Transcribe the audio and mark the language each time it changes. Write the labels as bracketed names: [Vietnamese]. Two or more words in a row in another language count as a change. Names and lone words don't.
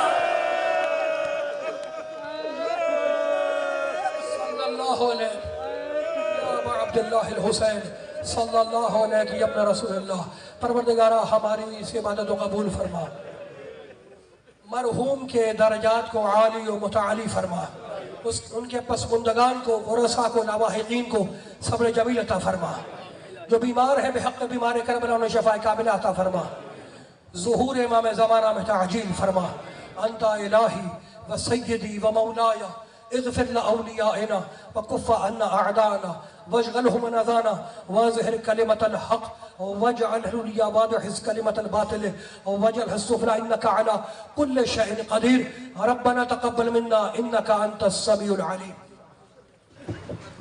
[Arabic] صلی اللہ علیہ یا ابا عبداللہ الحسین صلی اللہ علیہ کی ابن رسول اللہ. [Urdu] پروردگارہ ہماری اس عبادت کو قبول فرما, مرحوم کے درجات کو عالی و متعالی فرما, ان کے پسماندگان کو, ورثاء کو, لاواحقین کو صبر جمیل عطا فرما. جو بیمار ہیں بحق بیمار کربلا انہیں شفاء کاملہ عطا فرما. ظہور امام زمانہ میں تعجیل فرما. [Arabic] انت الہی و سیدی و مولایا اغفر لأولیائنا وکف عنا اعداءنا واجعلهم من اذانا واظہر کلمت الحق واجعل العلیا وادحز کلمت الباطل واجعل السفلى انك على كل شيء قدیر. ربنا تقبل منا انك انت السمیع العلیم.